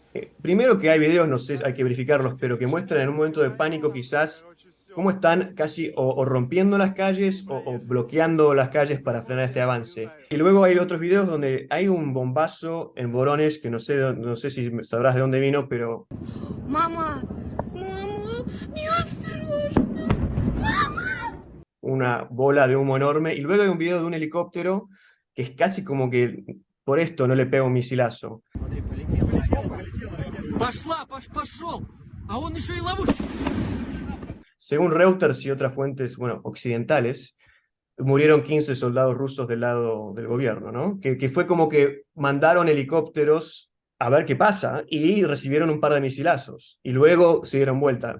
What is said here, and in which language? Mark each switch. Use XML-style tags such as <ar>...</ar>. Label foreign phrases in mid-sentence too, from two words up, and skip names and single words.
<es>Primero que hay videos, no sé, hay que verificarlos, pero que muestran en un momento de pánico quizás cómo están casi o rompiendo las calles o bloqueando las calles para frenar este avance. Y luego hay otros videos donde hay un bombazo en Voronezh, que no sé si sabrás de dónde vino, pero</es> <ru>Мама! Мама! Неосторожно! Мама!</ru> <es>una bola de humo enorme. Y luego hay un video de un helicóptero que es casi como que por esto no le pega un misilazo.</es> <ru>Пошел! А он еще и ловушку.</ru> <es>Según Reuters y otras fuentes, bueno, occidentales, murieron 15 soldados rusos del lado del gobierno, ¿no? Que fue como que mandaron helicópteros a ver qué pasa y recibieron un par de misilazos y luego se dieron vuelta.</es>